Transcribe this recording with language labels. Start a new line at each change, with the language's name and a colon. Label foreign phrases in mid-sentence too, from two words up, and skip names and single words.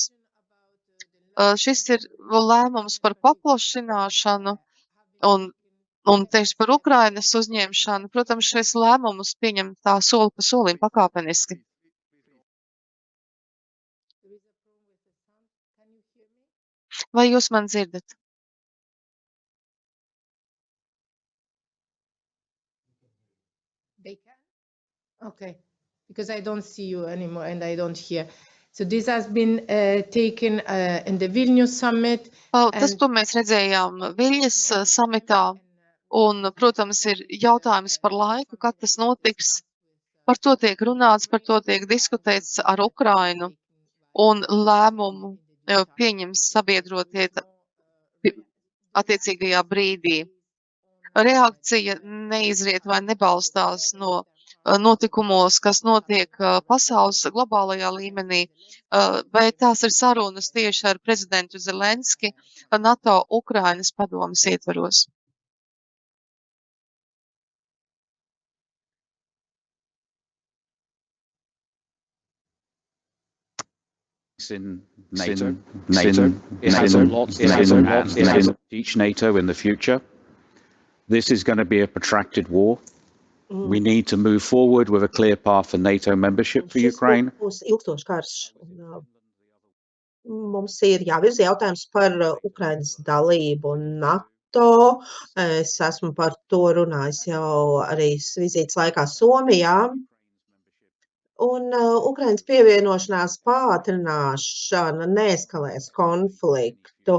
Latvian: Šis ir lēmums par paplašināšanu un tieši par Ukrainas uzņemšanu. Protams, šis lēmums pieņem tā soli pa solim pakāpeniski. Vai jūs man dzirdat?
English: Okay, because I don't see you anymore and I don't hear. So this has been taken in the Vilnius summit.
Latvian: Tas, to mēs redzējām Viļņas samitā, un, protams, ir jautājums par laiku, kad tas notiks. Par to tiek runāts, par to tiek diskutēts ar Ukrainu, un lēmumu pieņems sabiedrotie attiecīgajā brīdī. Reakcija neizriet vai nebalstās no notikumos, kas notiek pasaules globālajā līmenī, vai tās ir sarunas tieši ar prezidentu Zelenski NATO Ukrainas padomes ietvaros.
English: In NATO. It has a lot to teach NATO in the future. This is going to be a protracted war. We need to move forward with a clear path for NATO membership for Ukraine.
Latvian: Būs ilgstošs karš. Mums ir jāvirza jautājums par Ukrainas dalību NATO. Es esmu par to runājis jau arī vizītes laikā Somijā. Un Ukrainas pievienošanās pātrināšana neeskalēs konfliktu.